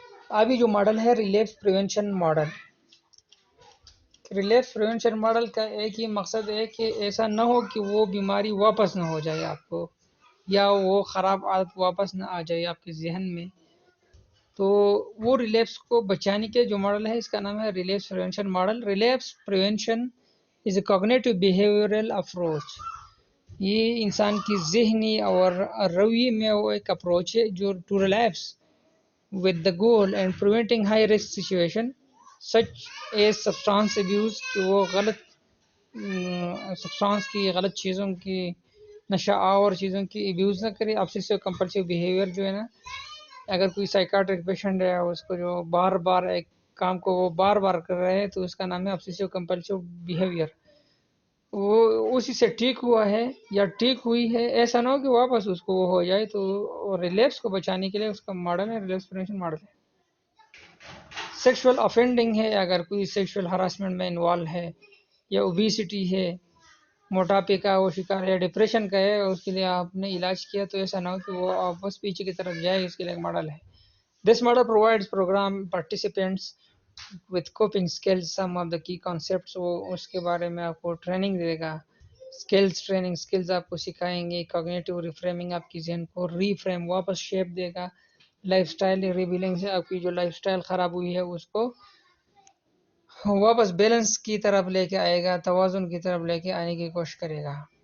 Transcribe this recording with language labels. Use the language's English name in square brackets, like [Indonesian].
[Urdu] ابھی جو ماڈل ہے relapse prevention model, relapse prevention model کا ایک ہی مقصد ہے کہ ایسا نہ ہو کہ وہ بیماری واپس نہ ہو جائے آپ کو، یا وہ خراب عادت واپس نہ آ جائے آپ کے ذہن میں. تو وہ ریلیپس کو بچانے کے جو ماڈل ہے اس کا نام ہے relapse prevention model. [English] Relapse prevention is a cognitive behavioural approach. [Urdu] یہ انسان کی ذہنی اور رویے میں وہ ایک اپروچ ہے جو to relapse [English] with the goal and preventing high risk situation such as substance abuse، [Urdu] کہ وہ غلط سبسٹانس کی، غلط چیزوں کی، نشہ آور چیزوں کی ابیوز نہ کرے. obsessive compulsive behavior جو ہے نا، اگر کوئی سائیکاٹرک پیشنٹ ہے اس کو جو بار بار ایک کام کو وہ بار بار کر رہے ہیں تو اس کا نام ہے obsessive compulsive behavior. وہ اسی سے ٹھیک ہوا ہے یا ٹھیک ہوئی ہے، ایسا نہ ہو کہ واپس اس کو وہ ہو جائے. تو ریلیپس کو بچانے کے لیے اس کا ماڈل ہے ریلیپس پریونشن ماڈل ہے. سیکشول افینڈنگ ہے، اگر کوئی سیکشول ہراسمنٹ میں انوالو ہے، یا اوبیسٹی ہے، موٹاپے کا وہ شکار ہے، ڈپریشن کا ہے، اس کے لیے آپ نے علاج کیا تو ایسا نہ ہو کہ وہ واپس پیچھے کی طرف جائے، اس کے لیے ایک ماڈل ہے. [English] This model provides programme participants with coping skills some of the key concepts. [Urdu] وہ اس کے بارے میں آپ کو ٹریننگ دے گا، اسکلز آپ کو سکھائیں گے. کوگنیٹو ریفریمنگ، آپ کی ذہن کو ری فریم واپس شیپ دے گا. لائف اسٹائل ریبیلنگ سے آپ کی جو لائف اسٹائل خراب ہوئی ہے اس کو واپس بیلنس کی طرف لے کے آئے گا، توازن کی طرف لے کے آنے کی کوشش کرے گا.